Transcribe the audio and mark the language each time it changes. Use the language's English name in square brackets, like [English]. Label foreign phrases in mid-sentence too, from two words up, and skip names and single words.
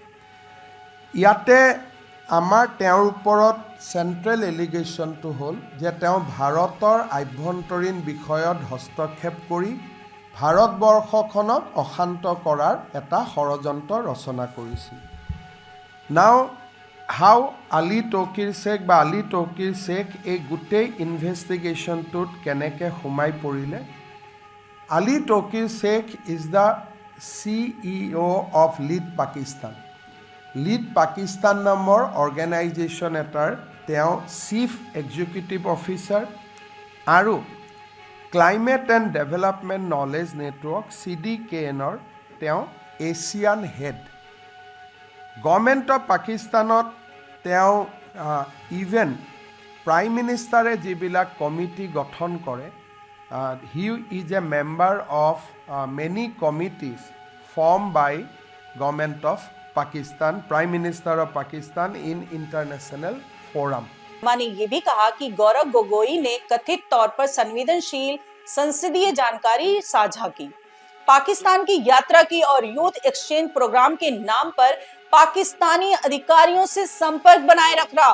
[Assamese] ইয়াতে আমাৰ তেওঁৰ ওপৰত চেণ্ট্ৰেল এলিগেশ্যনটো হ'ল যে তেওঁ ভাৰতৰ আভ্যন্তৰীণ বিষয়ত হস্তক্ষেপ কৰি ভাৰতবৰ্ষখনক অশান্ত কৰাৰ এটা ষড়যন্ত্ৰ ৰচনা কৰিছিল। [English] now how [Assamese] আলী তৌকিৰ শেখ বা আলী তৌকিৰ শেখ এই গোটেই ইনভেষ্টিগেশ্যনটোত কেনেকৈ সোমাই পৰিলে? [English] Ali Tauqir Sheikh is the CEO of Lead Pakistan. [Assamese] লিড পাকিস্তান নামৰ অৰ্গেনাইজেশ্যন এটাৰ তেওঁ [English] chief executive officer [Assamese] আৰু ক্লাইমেট এণ্ড ডেভেলপমেণ্ট নলেজ নেটৱৰ্ক CDKNৰ তেওঁ এছিয়ান হেড। গভৰ্ণমেণ্ট অফ পাকিস্তানত তেওঁ ইভেন প্ৰাইম মিনিষ্টাৰে যিবিলাক কমিটি গঠন কৰে, [English] he is a member of many committees form by government of Pakistan, prime minister of Pakistan in international forum. [Hindi] माने ये भी कहा कि गौरव गोगोई ने कथित तौर पर संवेदनशील संसदीय जानकारी साझा की, पाकिस्तान की यात्रा की और [English] youth exchange program [Hindi] के नाम पर पाकिस्तानी अधिकारियों से संपर्क बनाए रख रहा।